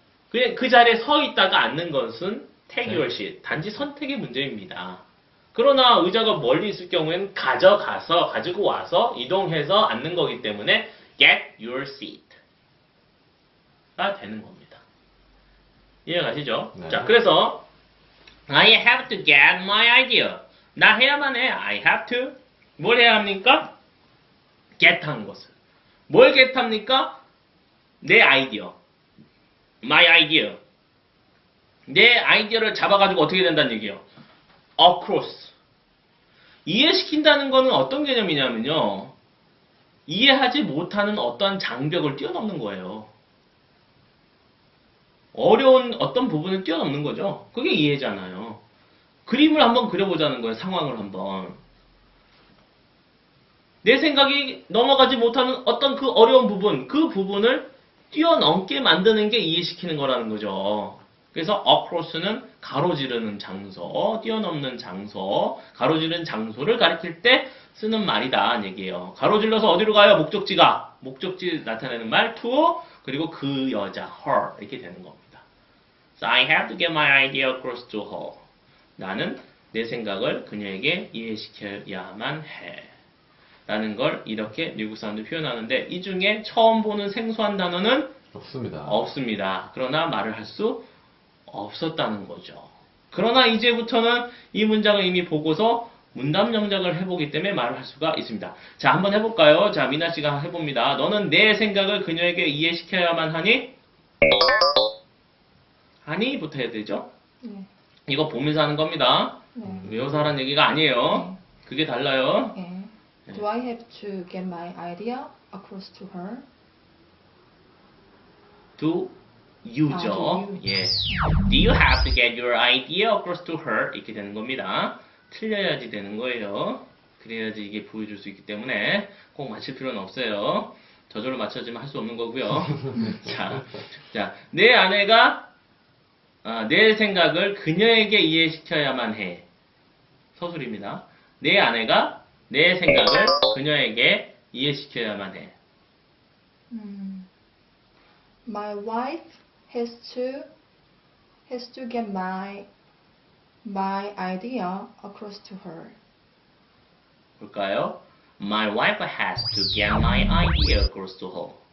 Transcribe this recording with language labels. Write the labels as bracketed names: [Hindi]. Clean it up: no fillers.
[Korean] 그냥 그 자리에 서 있다가 앉는 것은 [English] take your seat. [Korean] 단지 선택의 문제입니다. 그러나 의자가 멀리 있을 경우에는 가지고 와서 이동해서 앉는 거기 때문에 [English] get your seat [Korean] 가 되는 겁니다. 이해가시죠? 네. 자, 그래서 [English] I have to get my idea. [Korean] 나 해야만 해. [English] I have to. [Korean] 뭘 해야 합니까? get 하는 것을. 뭘 get 합니까? 내 아이디어. [English] my idea. [Korean] 내 아이디어를 잡아가지고 어떻게 된다는 얘기예요? [English] across. [Korean] 이해시킨다는 거는 어떤 개념이냐면요. 이해하지 못하는 어떤 장벽을 뛰어넘는 거예요. 어려운 어떤 부분을 뛰어넘는 거죠. 그게 이해잖아요. 그림을 한번 그려보자는 거예요. 상황을 한번. 내 생각이 넘어가지 못하는 어떤 그 어려운 부분, 그 부분을 뛰어넘게 만드는 게 이해시키는 거라는 거죠. 그래서 across는 가로지르는 장소, 뛰어넘는 장소, 가로지르는 장소를 가리킬 때 쓰는 말이다 얘기예요. 가로질러서 어디로 가요? 목적지가. 목적지 나타내는 말 to, 그리고 그 여자 her 이렇게 되는 겁니다. [English] So I have to get my idea across to her. [Korean] 나는 내 생각을 그녀에게 이해시켜야만 해. 라는 걸 이렇게 미국 사람들이 표현하는데 이 중에 처음 보는 생소한 단어는 없습니다. 없습니다. 그러나 말을 할 수 없었다는 거죠. 그러나 이제부터는 이 문장을 이미 보고서 문답 영작을 해보기 때문에 말을 할 수가 있습니다. 자, 한번 해볼까요? 자, 미나 씨가 해봅니다. 너는 내 생각을 그녀에게 이해시켜야만 하니? 하니부터 해야 되죠? 네. 이거 보면서 하는 겁니다. 네. 외워서 하라는 얘기가 아니에요. 그게 달라요. 네. [English] Do I have to get my idea across to her? Do you죠. do you. [Korean] 예. [English] Do you have to get your idea across to her? [Korean] 이렇게 되는 겁니다. 틀려야지 되는 거예요. 그래야지 이게 보여줄 수 있기 때문에 꼭 맞힐 필요는 없어요. 저절로 맞춰지면 할 수 없는 거고요. 자, 내 아내가 내 생각을 그녀에게 이해시켜야만 해. 서술입니다. 내 아내가 내 생각을 그녀에게 이해시켜야만 해. [English] My wife has to get my idea across to her. [Korean] 볼까요? [English] My wife has to get my idea across to her.